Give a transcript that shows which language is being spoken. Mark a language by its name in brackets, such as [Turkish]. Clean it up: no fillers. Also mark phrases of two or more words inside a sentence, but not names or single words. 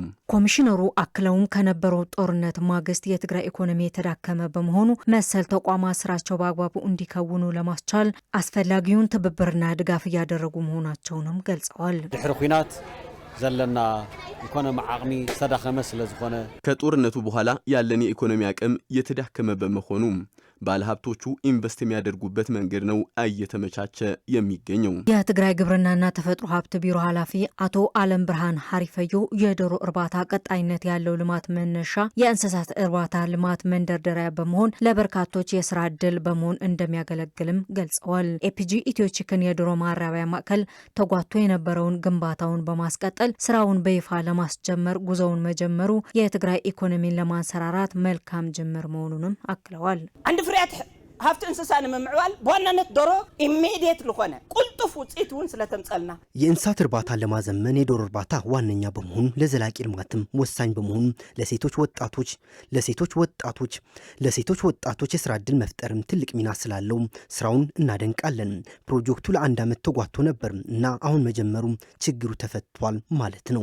[Amharic] ኮሚሽነሩ አክለውም ከነበረው ጦርነት ማግስት የትግራይ ኢኮኖሚ የተዳከመ በመሆኑ መሰል ተቋማት ስራቸው በአግባቡ እንዲከውኑ ለማስቻል አስፈላጊውን ትብብርና ድጋፍ እያደረጉ መሆናቸውንም ገልጸዋል። [Tigrinya] ድሕሪ ኩናት ዘለና ኢኮኖሚ ዓቅሚ ዝተዳከመ ስለዝኾነ [Amharic] ከጦርነቱ በኋላ ያለን የኢኮኖሚ አቅም የተዳከመ በመሆኑ ባለሀብቶቹ ኢንቨስት የሚያደርጉበት መንገድ ነው እየተመቻቸ የሚገኘው። የትግራይ ግብርናና ተፈጥሮ ሀብት ቢሮ ኃላፊ አቶ አለም ብርሃን ሀሪፈዮ የዶሮ እርባታ ቀጣይነት ያለው ልማት መነሻ የእንስሳት እርባታ ልማት መንደርደሪያ በመሆን ለበርካቶች የስራ ዕድል በመሆን እንደሚያገለግልም ገልጸዋል። ኤፒጂ ኢትዮ ቺክን የዶሮ ማራቢያ ማዕከል ተጓቶ የነበረውን ግንባታውን በማስቀጠል ስራውን በይፋ ለማስጀመር ጉዞውን መጀመሩ የትግራይ ኢኮኖሚን ለማንሰራራት መልካም ጅምር መሆኑንም አክለዋል። [Tigrinya] ፍርያት ሀብት እንስሳ ንምምዕባል በዋናነት ዶሮ ኢሚዲየት ልኾነ ቁልጡፍ ውፅኢት እውን ስለተምጸልና [Amharic] የእንስሳት እርባታ ለማዘመን የዶሮ እርባታ ዋነኛ በመሆኑ ለዘላቂ ልማትም ወሳኝ በመሆኑ ለሴቶች ወጣቶች የስራ ዕድል መፍጠርም ትልቅ ሚና ስላለው ስራውን እናደንቃለን። ፕሮጀክቱ ለ1 ዓመት ተጓቶ ነበር እና አሁን መጀመሩ ችግሩ ተፈቷል ማለት ነው።